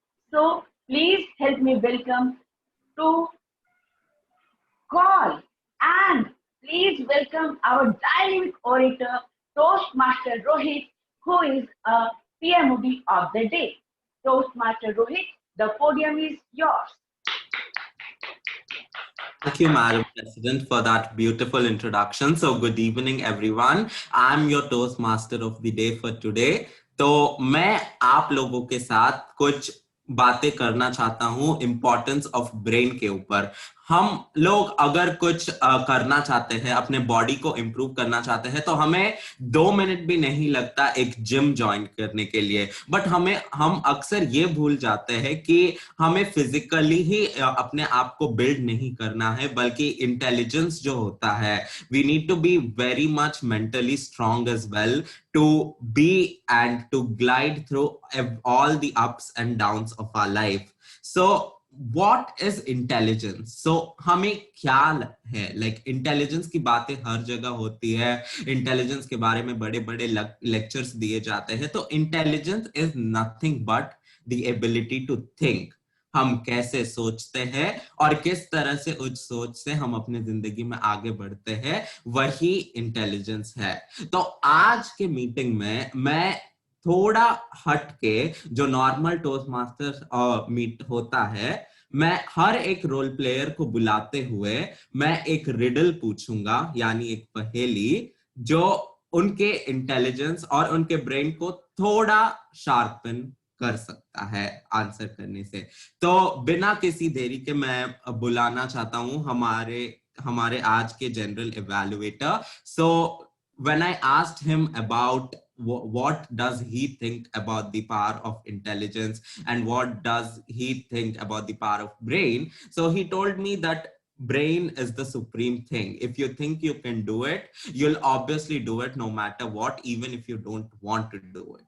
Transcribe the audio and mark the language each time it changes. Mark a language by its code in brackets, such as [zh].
[en] So, please help me welcome to call and please welcome our dynamic orator, Toastmaster Rohit, who is a PMOD of the day. Toastmaster Rohit, the podium is yours. Thank you, Madam President, for that beautiful introduction. So, good evening, everyone. I'm your Toastmaster of the day for today. [hi] तो मैं आप लोगों के साथ कुछ बातें करना चाहता हूँ इम्पोर्टेंस ऑफ ब्रेन के ऊपर। हम लोग अगर कुछ करना चाहते हैं, अपने बॉडी को इम्प्रूव करना चाहते हैं, तो हमें 2 मिनट भी नहीं लगता एक जिम ज्वाइन करने के लिए। बट हम अक्सर ये भूल जाते हैं कि हमें फिजिकली ही अपने आप को बिल्ड नहीं करना है, बल्कि इंटेलिजेंस जो होता है, [en] We need to be very much mentally strong as well to be and to glide through all the ups and downs of our life. So what is intelligence? [hi] So हमें ख्याल है, like intelligence की बातें हर जगह होती है, intelligence के बारे में बड़े बड़े lectures दिए जाते हैं। [en] तो intelligence is nothing but the ability to think. [hi] हम कैसे सोचते हैं और किस तरह से उस सोच से हम अपने जिंदगी में आगे बढ़ते हैं, वही इंटेलिजेंस है। तो आज के मीटिंग में मैं थोड़ा हट के, जो नॉर्मल टोस्ट मास्टर मीट होता है, मैं हर एक रोल प्लेयर को बुलाते हुए मैं एक रिडल पूछूंगा, यानी एक पहेली, जो उनके इंटेलिजेंस और उनके ब्रेन को थोड़ा शार्पन कर सकता है आंसर करने से। तो बिना किसी देरी के मैं बुलाना चाहता हूं हमारे आज के general evaluator. [en] So when I asked him about what does he think about the power of intelligence and what does he think about the power of brain, so he told me that brain is the supreme thing. If you think you can do it, you'll obviously do it no matter what, even if you don't want to do it.